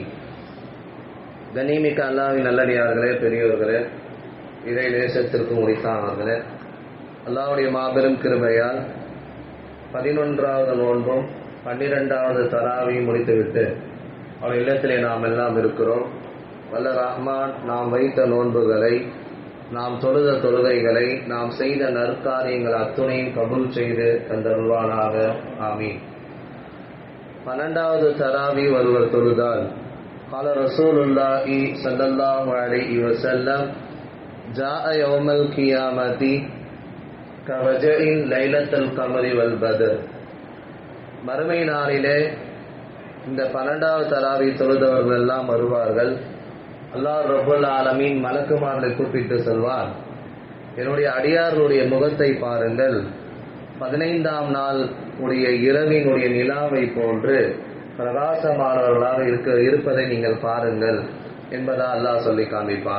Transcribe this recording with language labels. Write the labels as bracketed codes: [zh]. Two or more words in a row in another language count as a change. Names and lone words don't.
[ta] கண்ணியமிக்க அல்லாஹ்வின் நல்லடியார்களே, பெரியோர்களே, இறை நேசத்திற்கு உரித்தானவர்களே, அல்லாஹ்வுடைய மாபெரும் கிருபையால் 11வது நோன்பும் 12வது தராவியும் முடித்துவிட்டு அவர் இல்லத்திலே நாம் எல்லாம் இருக்கிறோம். வல்ல ரஹ்மான் நாம் வைத்த நோன்புகளை, நாம் தொழுத தொழுகைகளை, நாம் செய்த நற்காரியங்கள் அத்துணையும் கபூல் செய்து தந்தருள்வானாக. ஆமீன். 12வது தராவி ஒருவர் தொழுதால் [ar] قال رسول الله صلى الله عليه وسلم جاء يوم القيامة كرجع ليلة القمر والبدر. [ta] மறுமை நாளிலே இந்த 12வது தராவி தொழுதவர்கள் எல்லாம் வருவார்கள். [ar] الله رب العالمين [ta] மலக்குமார்களை கூப்பிட்டு சொல்வார், என்னுடைய அடியார்களுடைய முகத்தை பாருங்கள், 15ஆம் நாள் உடைய இரவினுடைய நிலாவை போன்று பிரகாசமானவர்களாக இருப்பதை நீங்கள் பாருங்கள் என்பதா அல்லாஹ் சொல்லி காண்பிப்பான்.